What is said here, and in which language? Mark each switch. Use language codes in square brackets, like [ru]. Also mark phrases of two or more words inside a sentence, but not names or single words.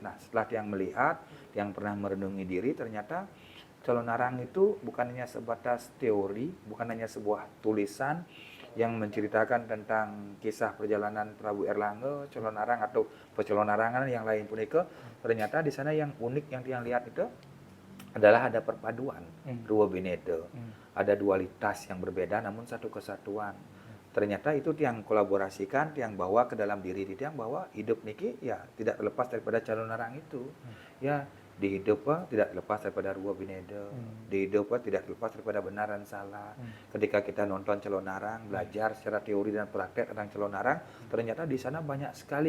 [id] Nah, setelah tiang melihat, tiang pernah merenungi diri, ternyata calon arang itu bukan hanya sebatas teori, bukan hanya sebuah tulisan yang menceritakan tentang kisah perjalanan Prabu Erlangga, calon arang atau pecelon arangan yang lain pun itu. Ternyata di sana yang unik yang tiang lihat itu adalah ada perpaduan dua bineka, ada dualitas yang berbeda namun satu kesatuan. ternyata itu tiang kolaborasikan, tiang bawa ke dalam diri tiang bahwa hidup niki ya tidak terlepas daripada calon narang itu. Ya, di hidup tidak terlepas daripada ruwa bineda. Di hidup tidak terlepas daripada benar dan salah. Ketika kita nonton calon narang, belajar secara teori dan praktek tentang calon narang, ternyata di sana banyak sekali.